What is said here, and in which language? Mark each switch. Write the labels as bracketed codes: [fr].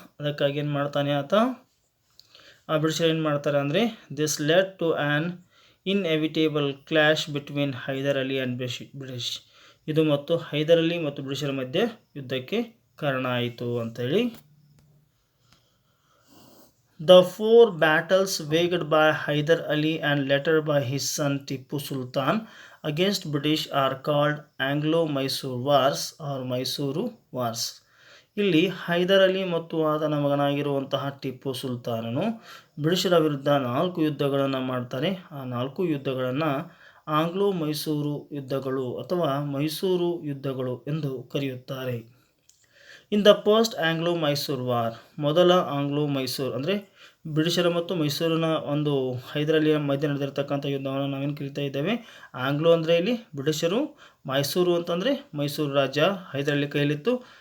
[kn] ಅದಕ್ಕಾಗಿ ಏನು ಮಾಡ್ತಾನೆ ಆತ, ಬ್ರಿಟಿಷರು ಏನು ಮಾಡ್ತಾರೆ ಅಂದರೆ [en] This led to an inevitable clash between Hyder Ali and British. [kn] ಇದು ಮತ್ತು ಹೈದರ್ ಅಲಿ ಮತ್ತು ಬ್ರಿಟಿಷರ ಮಧ್ಯೆ ಯುದ್ಧಕ್ಕೆ ಕಾರಣ ಆಯಿತು ಅಂತೇಳಿ. [en] The four battles waged by Hyder Ali and later by his son Tipu Sultan against British are called Anglo-Mysore Wars or Mysuru Wars. [kn] ಇಲ್ಲಿ ಹೈದರ್ ಅಲಿ ಮತ್ತು ಆತನ ಮಗನಾಗಿರುವಂತಹ ಟಿಪ್ಪು ಸುಲ್ತಾನನು ಬ್ರಿಟಿಷರ ವಿರುದ್ಧ 4 ಯುದ್ಧಗಳನ್ನು ಮಾಡ್ತಾರೆ. ಆ 4 ಯುದ್ಧಗಳನ್ನು ಆಂಗ್ಲೋ ಮೈಸೂರು ಯುದ್ಧಗಳು ಅಥವಾ ಮೈಸೂರು ಯುದ್ಧಗಳು ಎಂದು ಕರೆಯುತ್ತಾರೆ. [en] in the first Anglo Mysore war, [kn] ಮೊದಲ ಆಂಗ್ಲೋ ಮೈಸೂರು ಅಂದರೆ ಬ್ರಿಟಿಷರ ಮತ್ತು ಮೈಸೂರಿನ ಒಂದು ಹೈದರ್ ಅಲಿಯ ಮಧ್ಯೆ ನಡೆದಿರ್ತಕ್ಕಂಥ ಯುದ್ಧವನ್ನು ನಾವೇನು ಕರಿತಾ ಇದ್ದೇವೆ, ಆಂಗ್ಲೋ ಅಂದರೆ ಇಲ್ಲಿ ಬ್ರಿಟಿಷರು, ಮೈಸೂರು ಅಂತಂದರೆ ಮೈಸೂರು ರಾಜ್ಯ ಹೈದರ್ ಅಲಿ ಕೈಲಿತ್ತು.